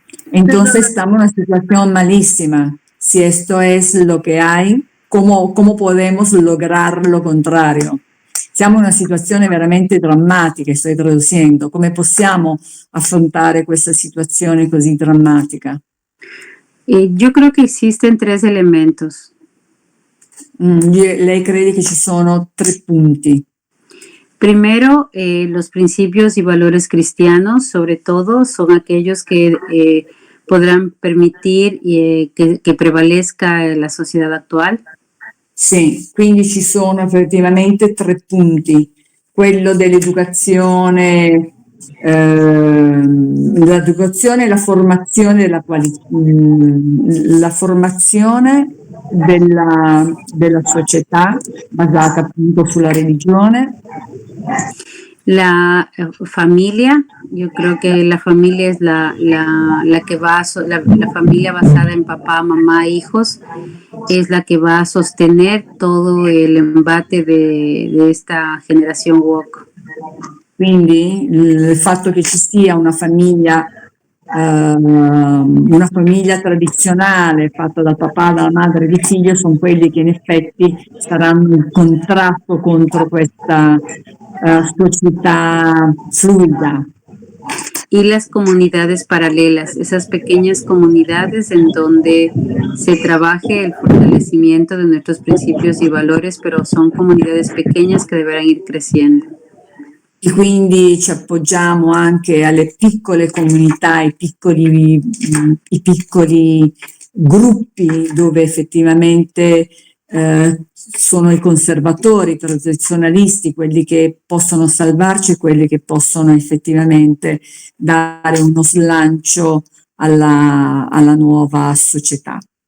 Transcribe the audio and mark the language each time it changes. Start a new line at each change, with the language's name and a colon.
Spanish: Entonces estamos en una situación malísima. Si esto es lo que hay, ¿cómo podemos lograr lo contrario?
Italian: Siamo in una situazione veramente drammatica, sto traducendo. Come possiamo affrontare questa situazione così drammatica?
Spanish: Yo creo que existen 3 elementos.
Italian: Lei crede che ci sono 3 punti.
Spanish: Primero, los principios y valores cristianos, sobre todo, son aquellos que podrán permitir que prevalezca la sociedad actual.
Italian: Sì, quindi ci sono effettivamente 3 punti. Quello dell'educazione, l'educazione e la formazione la formazione della società basata appunto sulla religione.
Spanish: La familia, yo creo que la familia es la que va la familia basada en papá, mamá, hijos, es la que va a sostener todo el embate de esta generación woke.
Italian: Quindi il fatto che ci sia una famiglia tradizionale fatta dal papà, dalla madre e di figlio sono quelli che in effetti saranno il contrasto contro questa società fluida.
Spanish: Y las comunidades paralelas, esas pequeñas comunidades en donde se trabaje el fortalecimiento de nuestros principios y valores, pero son comunidades pequeñas que deberán ir creciendo.
Italian: E quindi ci appoggiamo anche alle piccole comunità, i piccoli gruppi dove effettivamente sono i conservatori, i tradizionalisti, quelli che possono salvarci e quelli che possono effettivamente dare uno slancio alla nuova società.